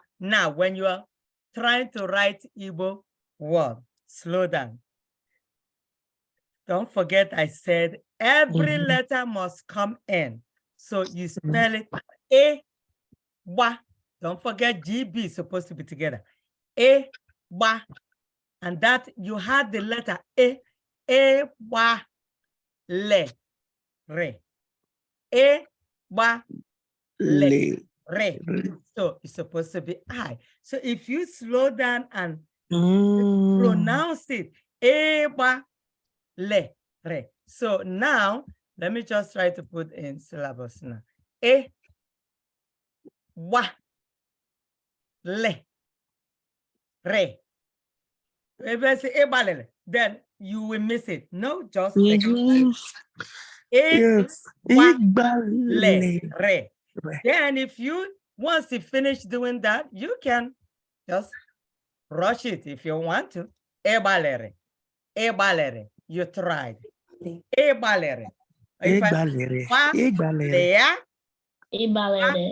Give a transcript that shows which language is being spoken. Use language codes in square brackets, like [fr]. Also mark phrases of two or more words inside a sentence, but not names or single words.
[en] Now, when you are trying to write Igbo word, slow down. Don't forget I said every letter must come in. So you spell it E-ba. Don't forget GB is supposed to be together. E-ba. And that you had the letter E-ba, le, re. E-ba, le, re. So it's supposed to be I. So if you slow down and pronounce it, E-ba, le, re. So now, let me just try to put in syllables now. E, wa, le, re. If I say ebalele, then you will miss it. No, just say e, wa, le, re. Then if you, once you finish doing that, you can just rush it if you want to. Ebalere, ebalere, you tried. Ebalere. Ibalere.